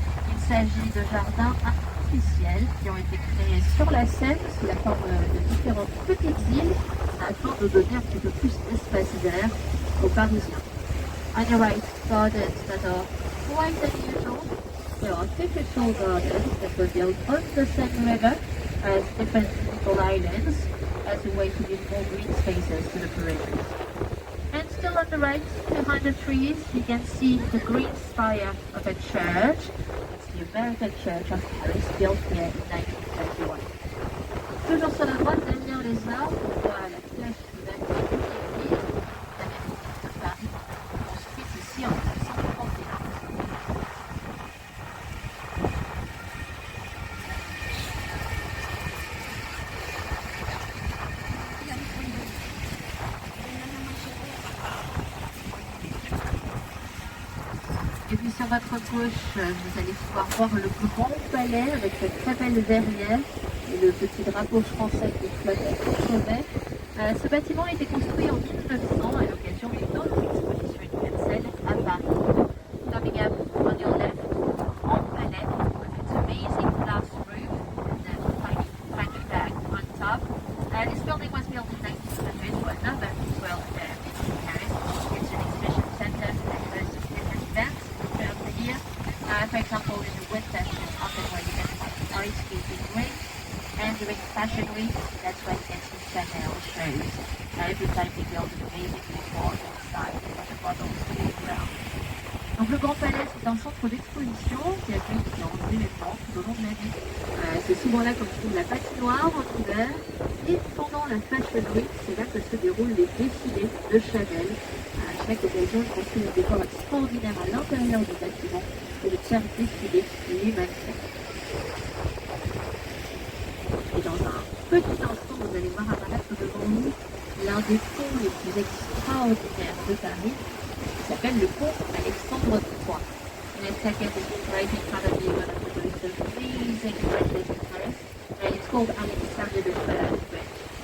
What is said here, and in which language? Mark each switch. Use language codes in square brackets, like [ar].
[fr] Il s'agit de jardins artificiels qui ont été créés sur la Seine sous la forme de différentes petites îles afin de donner un petit peu plus d'espace vert aux Parisiens. [en] On your right, gardens that are quite unusual. There are artificial gardens that were built on the Seine River as different little islands as a way to give more green spaces to the Parisians. And still on the right, behind the trees, you can see the green spire of a church. It's the American Church of Paris, built here in 1921. [fr] Toujours sur la droite, derrière les arbres, on voit la flèche verte de l'église de Paris, construite ici en 1931. Et puis sur votre gauche, vous allez pouvoir voir le grand palais avec cette très belle verrière et le petit drapeau français qui flotte au sommet. Ce bâtiment a été construit en 1900 à l'occasion d'une autre exposition universelle à Paris. [en] Coming up on your left, grand palais with its amazing glass roof and the tiny French flag on top. This building was built in 1900 for another World Fair in Paris. It's an exhibition center that hosts different events throughout the year. For example, in the winter, it's often where you get ice skating rinks, and during Fashion Week, that's when you get some Chanel shows. Every time they build an amazing decor inside for the bottles to move around. [fr] Donc le Grand Palais, c'est un centre d'exposition qui accueille différents événements tout au long de l'année. C'est souvent là qu'on trouve la patinoire en hiver. Et pendant la Fashion Week, c'est là que se déroulent les défilés de Chanel. À chaque occasion, ils construisent des décors extraordinaires à l'intérieur du bâtiment pour de faire défiler les mannequins. Et dans un petit instant, vous allez voir apparaître devant nous l'un des ponts les plus extraordinaires de Paris, qui s'appelle le pont Alexandre III. [en] In a second, it's right in front of you, one of the most amazing bridges in Paris. It's called Alexandre III Bridge.